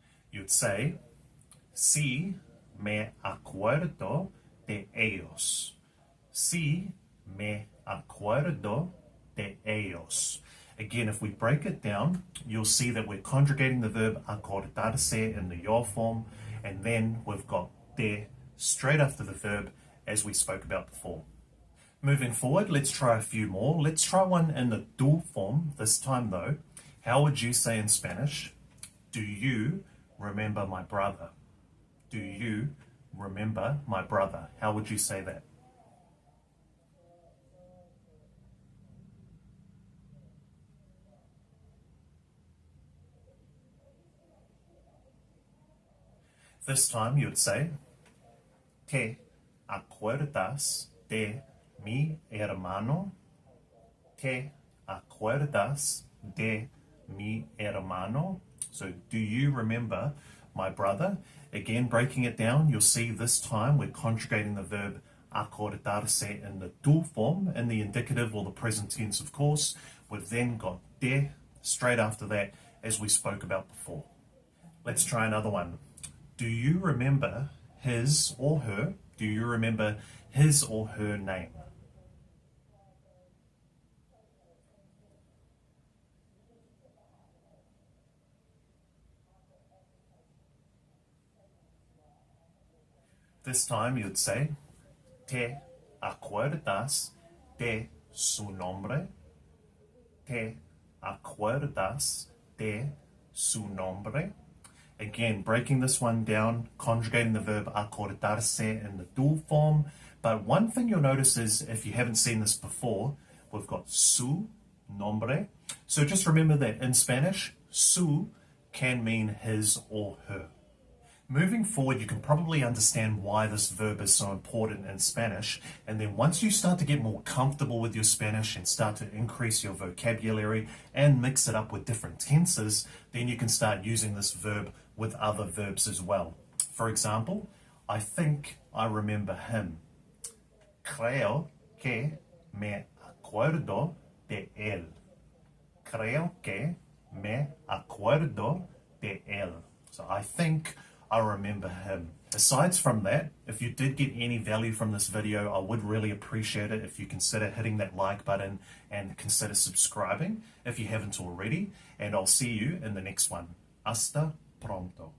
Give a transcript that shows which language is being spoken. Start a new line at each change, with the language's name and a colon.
English: You'd say,
Spanish: sí, me acuerdo de ellos. Sí, me acuerdo de ellos.
English: Again, if we break it down, you'll see that we're conjugating the verb acordarse in the yo form, and then we've got de straight after the verb as we spoke about before. Moving forward, let's try a few more. Let's try one in the tú form this time though. How would you say in Spanish, do you remember my brother? Do you remember my brother? How would you say that? This time you would say,
Spanish: ¿te acuerdas de mi hermano? ¿Te acuerdas de mi hermano?
English: So, do you remember my brother? Again, breaking it down, you'll see this time we're conjugating the verb acordarse in the tú form, in the indicative or the present tense, of course. We've then got de straight after that, as we spoke about before. Let's try another one. Do you remember his or her? Do you remember his or her name? This time you'd say,
Spanish: ¿te acuerdas de su nombre? ¿Te acuerdas de su nombre?
English: Again, breaking this one down, conjugating the verb acordarse in the dual form. But one thing you'll notice is, if you haven't seen this before, we've got su nombre. So just remember that in Spanish, su can mean his or her. Moving forward, you can probably understand why this verb is so important in Spanish, and then once you start to get more comfortable with your Spanish and start to increase your vocabulary and mix it up with different tenses, then you can start using this verb with other verbs as well. For example, I think I remember him.
Spanish: Creo que me acuerdo de él. Creo que me acuerdo de él.
English: So I think I remember him. Aside from that, if you did get any value from this video, I would really appreciate it if you consider hitting that like button and consider subscribing if you haven't already. And I'll see you in the next one.
Spanish: Hasta pronto.